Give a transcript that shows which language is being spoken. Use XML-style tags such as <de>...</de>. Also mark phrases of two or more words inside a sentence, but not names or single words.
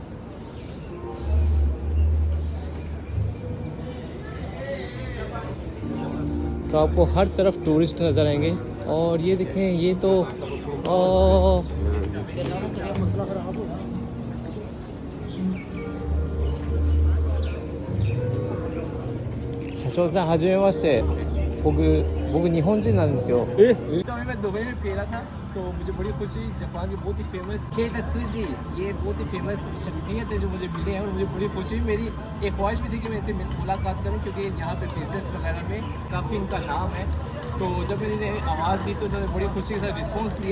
<hi>तो आपको हर तरफ टूरिस्ट नज़र आएंगे। और ये देखें, ये तो शाशोसा हाजिमेमाशिते,</hi> <ja>僕日本人なんですよ。</ja> <hi>तो मैं दुबई में फेरा था तो मुझे बड़ी खुशी, जापान की बहुत ही फेमस केटा त्सुजी, ये बहुत ही फेमस शख्सियत है जो मुझे मिले हैं और मुझे बड़ी खुशी। मेरी एक ख्वाहिश भी थी कि मैं इससे मुलाकात करूं क्योंकि यहाँ पे बिजनेस वगैरह में काफ़ी इनका नाम है। तो जब मैंने इन्हें आवाज़ दी तो उन्होंने बड़ी खुशी के साथ रिस्पॉन्स दिए।</hi>